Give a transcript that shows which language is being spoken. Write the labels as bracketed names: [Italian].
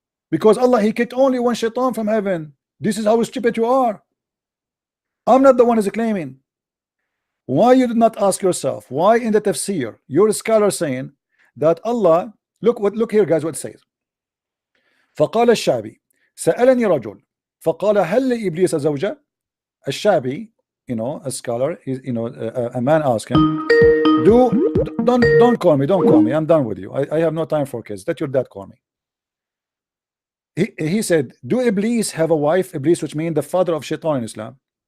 [English] Because Allah he kicked only one shaitan from heaven. This is how stupid you are. I'm not the one who's claiming. Why you did not ask yourself why in the tafsir your scholar saying that Allah, look here guys what it says. [Arabic] فقال الشعبي سألني رجل فقال هل لإبليس زوجة. [English] الشعبي, a scholar, a man asked him, don't call me, I'm done with you. I have no time for kids. Let your dad call me. He said, do Iblis have a wife? Iblis, which means the father of Shaitan in Islam.